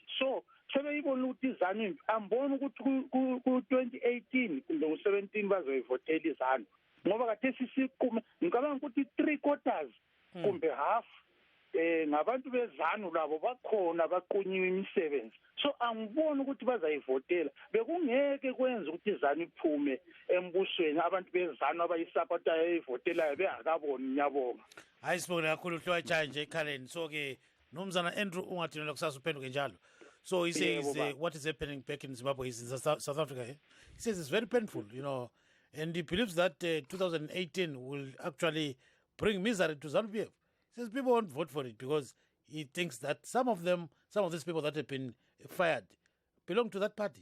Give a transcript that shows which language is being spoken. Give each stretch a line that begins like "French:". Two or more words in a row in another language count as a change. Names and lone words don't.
North Ndebele: So sebeyibona ukuthi izanu yimbi, ambona ukuthi ku-2018 kumbe ku-17 bazoyivotela izanu, ngoba kade sisiqume ngicabanga ukuthi 3/4 kumbe half ngabantu bezanu labo bakhona baqunyiwe imisebenzi. So angiboni ukuthi bazayivotela. Bekungeke kwenza ukuthi izanu iphume embusweni abantu bezanu abayisupportayo eyivotelayo bengakaboni. Ngiyabonga. Hayi sibonga kakhulu uhlwa nje ekhaleni. So ke nomzana Andrew ungadinela kusasa uphenduke njalo.
English: So he says what is happening back in Zimbabwe is in South Africa. He says it's very painful, and he believes that 2018 will actually bring misery to ZANU-PF. He says people won't vote for it because he thinks that some of these people that have been fired belong to that party.